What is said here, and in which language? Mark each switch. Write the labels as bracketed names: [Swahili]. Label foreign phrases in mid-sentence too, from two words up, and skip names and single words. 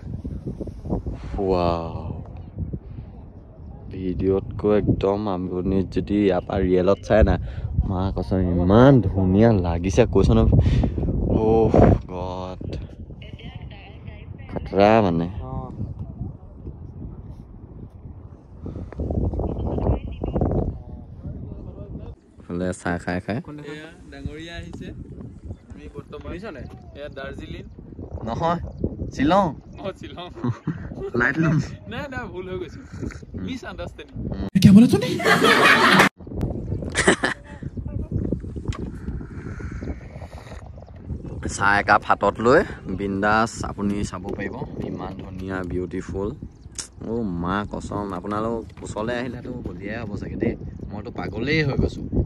[Assamese] ৱাও ভিডিঅ'তকৈ একদম আপুনি যদি ইয়াৰ পৰা ৰিয়েলত চাই না [Hindi] माँ कसम [Assamese] ইমান ধুনীয়া লাগিছে কৈছো ন [English] oh god [Assamese] খতৰা মানে চাহ খাই খাই ডাঙৰীয়া আহিছে আমি বৰ্তমান এয়া দাৰ্জিলিং নহয় শ্বিলং শ্বিলং লাইট লম নাই নাই ভুল হৈ গৈছে [English] miss understanding [Hindi] क्या बोला तूने [Assamese] চাহ একাপ হাতত লৈ বিন্দাছ আপুনি চাব পাৰিব ইমান ধুনীয়া বিউটিফুল অ' [Hindi] माँ कसम [Assamese] আপোনালোক ওচৰলৈ আহিলেতো বলিয়াই হ'ব চাগে দেই মইতো পাগলেই হৈ গৈছোঁ